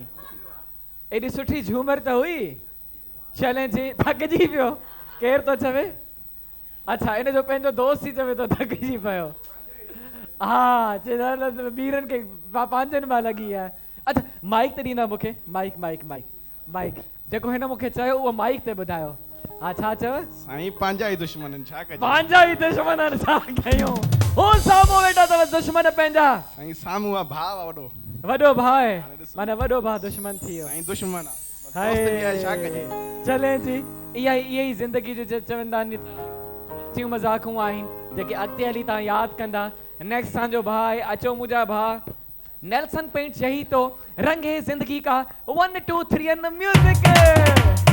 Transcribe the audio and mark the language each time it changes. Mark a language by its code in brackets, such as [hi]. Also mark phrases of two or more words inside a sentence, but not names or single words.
[sd] एडी सुठी झूमर तो हुई। चलें जी, थकजी पियो केर तो चवे? अच्छा, इन जो पंहिंजो दोस्त ही चवे तो थकजी पियो। [hi] हाँ, बीरन के पांचन में लगी है। [sd] अच्छा, माइक ते ॾींदा मूंखे? माइक माइक माइक माइक जेको हिन मूंखे चयो उहो माइक ते ॿुधायो। हाँ, छा चव? साईं पंहिंजा ई दुश्मन छा कजे? पंहिंजा ई दुश्मन छा कयूं? हो साम्हूं वेठा अथव दुश्मन पंहिंजा। साईं साम्हूं आहे भाउ वॾो। वॾो भाउ आहे, माना वॾो भाउ दुश्मन थी वियो। साईं दुश्मन आहे। हाय, छा कजे? चले जी, इहा ई ज़िंदगी जो चवंदा आहिनि मज़ाक़ूं आहिनि जेके अॻिते हली तव्हां यादि कंदा। नेक्स्ट तव्हांजो भाउ आहे, अचो मुंहिंजा भाउ। [hi] नेल्सन पेंट्स यही तो रंग है जिंदगी का। [en] 1 2 3 and music.